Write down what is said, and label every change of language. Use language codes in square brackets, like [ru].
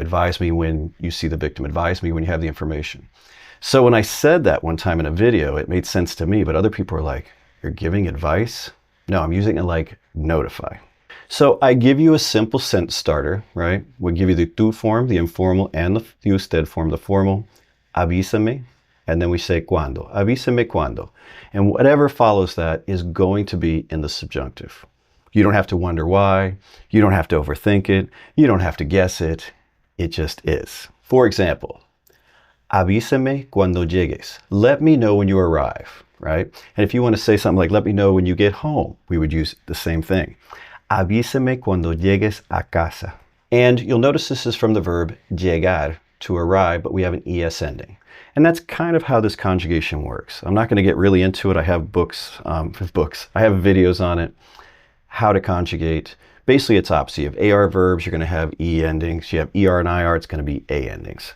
[en] Advise me when you see the victim. Advise me when you have the information. So when I said that one time in a video, it made sense to me, but other people were like, you're giving advice? No, I'm using it like notify. So I give you a simple sentence starter, right? We'll give you the tú form, the informal, and the usted form, the formal. [es] Avísame, [en] and then we say [es] cuando. Avísame cuando. [en] And whatever follows that is going to be in the subjunctive. You don't have to wonder why. You don't have to overthink it. You don't have to guess it. It just is. For example, [es] avísame cuando llegues. [en] Let me know when you arrive, right? And if you want to say something like, let me know when you get home, we would use the same thing. [es] Avísame cuando llegues a casa. [en] And you'll notice this is from the verb llegar, to arrive, but we have an es ending. And that's kind of how this conjugation works. I'm not going to get really into it. I have books, I have videos on it, how to conjugate. Basically, it's opposite. You have AR verbs, you're going to have E endings. You have ER and IR, it's going to be A endings.